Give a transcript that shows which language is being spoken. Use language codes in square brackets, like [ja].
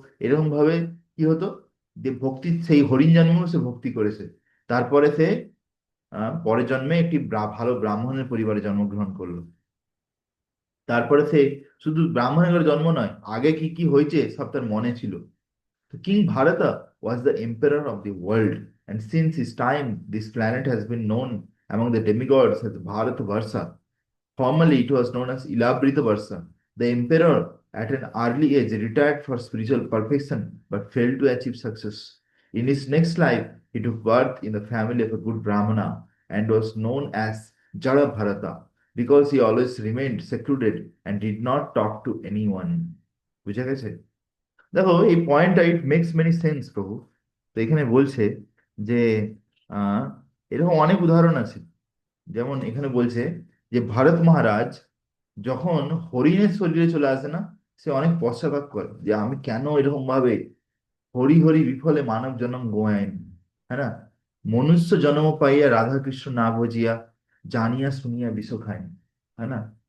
[bn] এরকম ভাবে কি হতো, যে ভক্তি, সেই হরিণ জন্মেও সে ভক্তি করেছে। তারপরে সে পরের জন্মে একটি ভালো ব্রাহ্মণের পরিবারে জন্মগ্রহণ করলো। তারপরে সে শুধু ব্রাহ্মণের ঘরে জন্ম নয়, আগে কি কি হয়েছে সব তার মনে ছিল। [en] King Bharata was the emperor of the world, and since his time, this planet has been known among the demigods as Bharatavarsha. Formerly, it was known as Ilabrita. The emperor, at an early age, retired for spiritual perfection but failed to achieve success. In his next life, he took birth in the family of a good Brahmana and was known as Jara Bharata because he always remained secluded and did not talk to anyone. [bn] বুঝা গেছে? দেখো এই পয়েন্টটা, [en] it makes many sense [bn] প্রভু। তো এখানে বলছে যে আহ এরকম অনেক উদাহরণ আছে। যেমন এখানে বলছে যে ভরত মহারাজ যখন হরিণের শরীরে চলে আসে না, সে অনেক পশ্চাতাপ করে যে আমি কেন এরকম ভাবে হরি হরি বিফলে মানব জন্ম গোয়াইনি, হ্যাঁ না, মনুষ্য জন্ম পাইয়া রাধা কৃষ্ণ না বুঝিয়া জানিয়া শুনিয়া বিষ খাইনি, হ্যাঁ না।